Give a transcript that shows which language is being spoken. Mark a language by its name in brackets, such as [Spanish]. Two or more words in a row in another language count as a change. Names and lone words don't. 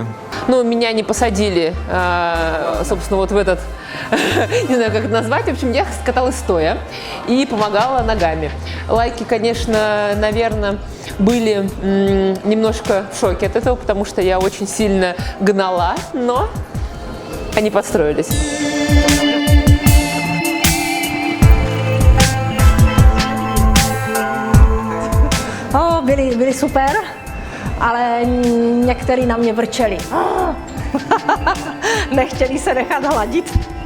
[Russian] Ну, меня не посадили, собственно, вот в этот, не знаю, как это назвать. В общем, я каталась стоя и помогала ногами. Лайки, конечно, наверное, были немножко в шоке от этого, потому что я очень сильно гнала, но они подстроились. [Czech] Byli super, ale některý na mě vrčeli. Nechtěli se nechat hladit.